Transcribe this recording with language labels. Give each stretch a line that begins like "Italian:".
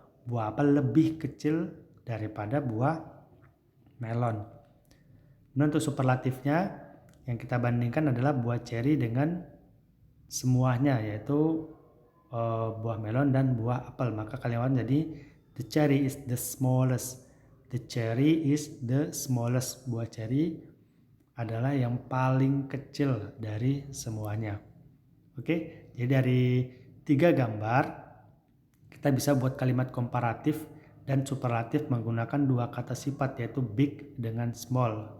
Indonesian: Buah apel lebih kecil daripada buah melon. Nah, untuk superlatifnya yang kita bandingkan adalah buah cherry dengan semuanya, yaitu buah melon dan buah apel. Maka kalimat jadi
English: the cherry is the smallest. The cherry is the smallest.
Indonesian: Buah cherry adalah yang paling kecil dari semuanya. Oke, jadi dari 3 gambar kita bisa buat kalimat komparatif dan superlatif menggunakan 2 kata sifat, yaitu big dengan small.